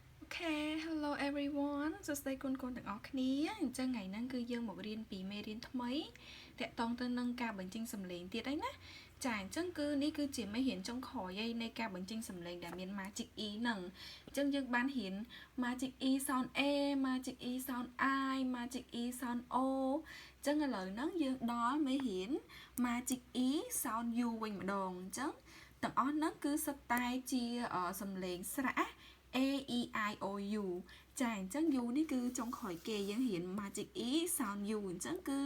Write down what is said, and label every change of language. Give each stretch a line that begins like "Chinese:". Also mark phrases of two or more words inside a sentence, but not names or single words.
English: Okay, hello everyone
Khmer: សួស្តីគុណៗទាំងអស់គ្នាអញ្ចឹងថ្ងៃហ្នឹងគឺយើងមករៀនពីមេរៀនថ្មីតាក់ទងទៅនឹងការបញ្ចេញ សំឡេងទៀតហើយណាចាអញ្ចឹងគឺនេះគឺជាមេរៀនចុងក្រោយនៃការបញ្ចេញសំឡេងដែលមាន
English: Magic E
Khmer: ហ្នឹងអញ្ចឹងយើងបានរៀន
English: Magic E sound A Magic E sound I Magic E sound O
Khmer: អញ្ចឹងឥឡូវហ្នឹងយើងដល់មេរៀន
English: Magic E sound U
Khmer: វិញម្ដងអញ្ចឹងទាំងអស់ហ្នឹងគឺសុទ្ធតែជាសំឡេងស្រៈ
English: A E I O U
Khmer: ចាអញ្ចឹង U នេះគឺចុងក្រោយគេយើងរៀន
English: Magic E sound U
Khmer: អញ្ចឹង